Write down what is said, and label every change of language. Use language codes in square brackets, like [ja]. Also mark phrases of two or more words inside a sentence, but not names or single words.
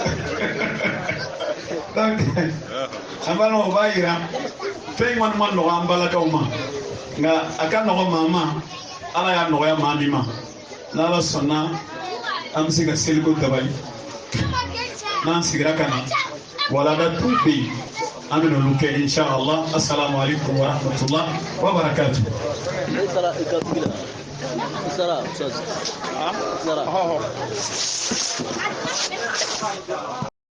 [bm] donc an balimaw o b'a yira fɛn kɔni ma nɔgɔ an balakaw ma nka a ka nɔgɔ maa ma ala y'a nɔgɔya maa min ma n'ala sɔnna an bɛ se ka seliko dabali n'an sigira ka na walada tu bɛ yen an bɛ n'olu kɛ inshallah [ar] السلام عليكم ورحمة الله وبركاته. [bm] Sara.